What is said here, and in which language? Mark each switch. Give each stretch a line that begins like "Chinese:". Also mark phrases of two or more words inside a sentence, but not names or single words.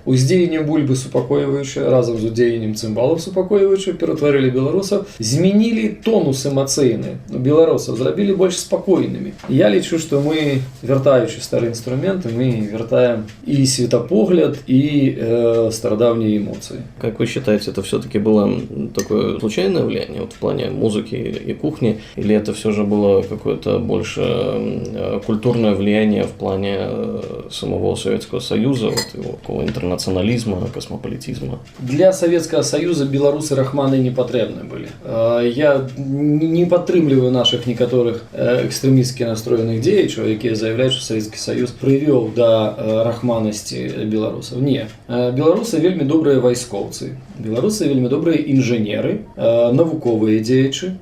Belarusian: Уздзеяннем бульбы супакойваючыя разам з удзеяннем цымбалаў супакойваючыя ператварылі беларусаў, змянілі тонус эмацыйны беларусаў, зрабілі больш спакойнымі. Я лічу, што мы, вяртаючы стары інструмент, мы вяртаем і светапогляд, і старадаўнія эмоцыі.
Russian: Как вы считаете, это все-таки было такое случайное влияние вот в плане музыки и кухни, или это все же было какое-то больше культурное влияние в плане самого Советского Союза, вот его такого интернационализма, космополитизма?
Belarusian: Для Советского Союза белорусы рахманы не патрэбны былі. Я не падтрымліваю наших некаторых экстрэмістскі настроеных дзеячаў, якія заявляюць, што Советский Союз прывёў да рахманасці беларусаў. Не. Беларусы вельмі добрыя вайскоўцы. Беларусы вельмі добрыя інжынеры, навуковыя дзеячы.